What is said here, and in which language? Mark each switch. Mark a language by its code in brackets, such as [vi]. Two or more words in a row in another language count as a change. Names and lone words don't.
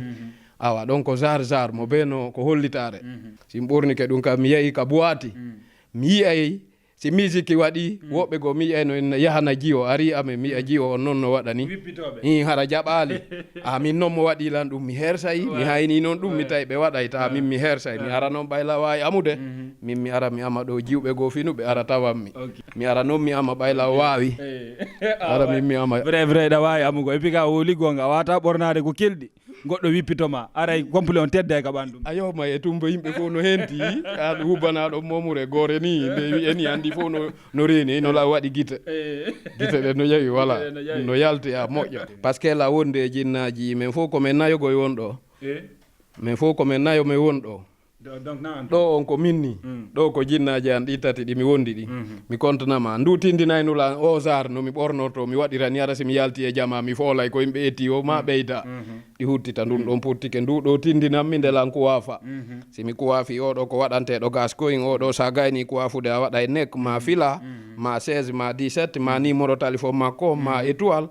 [ff] awa ɗon ko jar mo beno ko hollitare sin ɓornike ɗum kam mi yeehi ka boati mi yiyay si musique waɗi woɓɓe go mi yiyayno en yahana jiyo ari amen mi yiya jiyo on noon no waɗani hara jaɓali min noon mo waɗi lan ɗum mi hersay mi hayni noon ɗum mi tawi ɓe waɗay ta min mi hersay mi ara noon ɓayla wawi amude min mi ara mi ama ɗo jiwɓe go finuɓe ara tawanmi mi ara noon mi ama ɓayla wawi ara min mi ama vrai ɗa wawi amugo [fr] et puis [ff] ka woli gonga a wata ɓornade ko kelɗi goɗɗo wippitoma aray complet on tedda ka ɓandum a yewma e tumba yimɓe fof no henti aɗa hubbanaɗo momure gore ni nde wi'eni andi fof no reeni no la waɗi guite ɗe no yewi voilà no yalti a moƴƴo [fr] par ce que [ff] la wonde jinnaji min fof komin nayogoye wonɗo min fof komin nayo mi wonɗo ɗo on ko minni ɗo ko jinnaji an ɗi tati ɗi mi wondi ɗi mi contanama ndu tindinaynula o sar no mi ɓornoto mi waɗirani ara somi yalti e jama mi foolay ko yimɓe etti o ma ɓeyda ɗi huttita ɗum ɗon puttike ndu ɗo tindinammi ndelan kuwafa simi kuwafi oɗo ko waɗanteɗo gas koyin oɗo sa gayni kuwafude a waɗa e nek ma fila ma 16 ma 17 ma [fr] numéro téléphone [ff] makko ma étoile